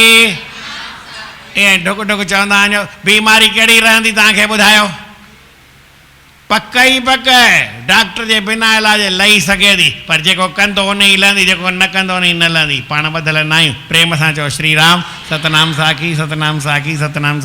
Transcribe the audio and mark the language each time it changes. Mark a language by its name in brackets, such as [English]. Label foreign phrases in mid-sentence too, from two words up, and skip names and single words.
[Sindhi] ईअं ढुक ढुक चवंदा वञो। बीमारी कहिड़ी रहंदी तव्हांखे ॿुधायो? पक ई पक, डॉक्टर जे बिना इलाज लही सघे थी, पर जेको कंदो उन ई लहंदी, जेको न कंदो उन ई न लहंदी। पाण ॿधल न आहियूं। प्रेम सां चओ श्री राम, सतनाम साखी, सतनाम साखी, सतनाम साखी।